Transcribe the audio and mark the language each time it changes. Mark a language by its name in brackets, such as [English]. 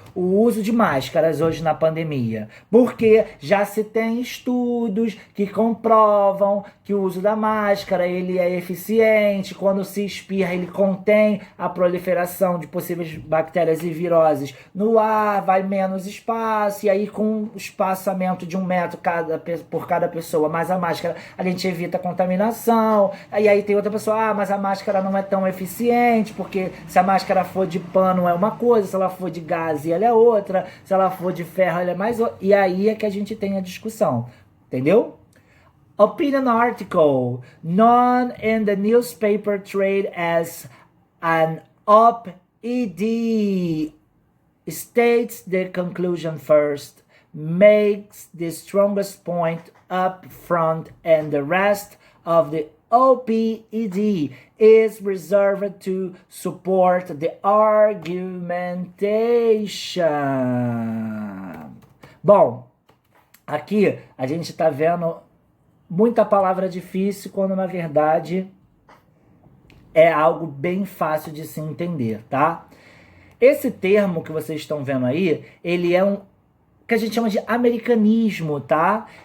[Portuguese] o uso de máscaras hoje na pandemia? Porque já se tem estudos que comprovam que o uso da máscara ele é eficiente, quando se espirra ele contém a proliferação de possíveis bactérias e viroses no ar, vai menos espaço, e aí com o espaçamento de 1 metro por cada pessoa, mais a máscara, a gente evita a contaminação. E aí tem outra pessoa, mas a máscara não é tão eficiente, porque se a máscara for de pano é uma coisa, se ela for de gás ela é outra, se ela for de ferro ela é mais outra. E aí é que a gente tem a discussão, entendeu? [English] Opinion article, known in the newspaper trade as an op-ed, states the conclusion first, makes the strongest point up front, and the rest of the OPED is reserved to support the argumentation. [Portuguese] Bom, aqui a gente está vendo muita palavra difícil, quando na verdade é algo bem fácil de se entender, tá? Esse termo que vocês estão vendo aí, ele é que a gente chama de americanismo, tá?